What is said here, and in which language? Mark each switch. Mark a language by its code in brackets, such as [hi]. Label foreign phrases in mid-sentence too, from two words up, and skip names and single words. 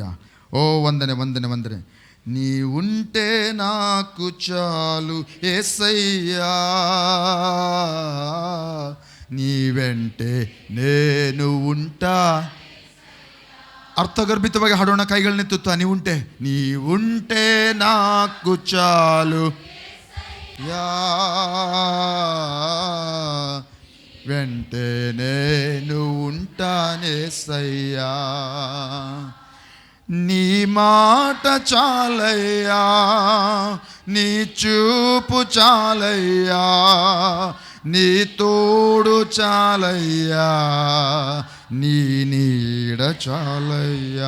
[te] ఓ వందనే. నీవుంటే నాకు చాలు ఏసయ్య, నీవెంటే నేను ఉంటా. [kn] ಅರ್ಥಗರ್ಭಿತವಾಗಿ ಹಾಡೋಣ, ಕೈಗಳನ್ನೆತ್ತುತ್ತಾ. [te] నీవుంటే నాకు చాలు యా, వెంటే నేను ఉంటానేసయ్యా. నీ మాట చాలయ్యా, నీ చూపు చాలయ్యా, నీ తోడు చాలయ్యా, నీ నీడ చాలయ్యా.